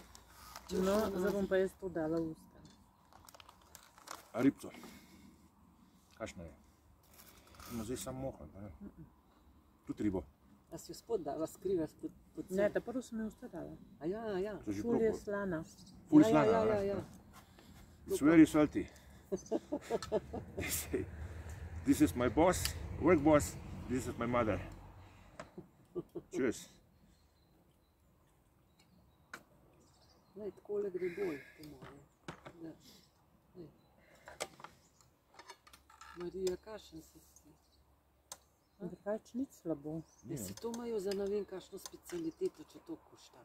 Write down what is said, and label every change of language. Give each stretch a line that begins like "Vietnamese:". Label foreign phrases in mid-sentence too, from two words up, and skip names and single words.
Slovenian: No, zdaj bom pa jaz to dala v usta. A ribco? Kakšna je? Ima zdaj samo mohan, pa ne? Tudi ribo. A si jo spod dala, skriva pod Ne, sem? ta prvo sem jo usta dala. A ja, ja. To že Ful je probal. slana. Ful Ja, slana, ja, a? ja, ja.
English: It's very salty. They say, this is my boss, work boss, this is my mother. Cheers.
Slovenian: Lej, takole gre bolj, po mojem. Da. Lej. Marija, kašen si ti? Drugač nič slabo. Ja, si to imajo za ne vem kakšno specialiteto, če to košta.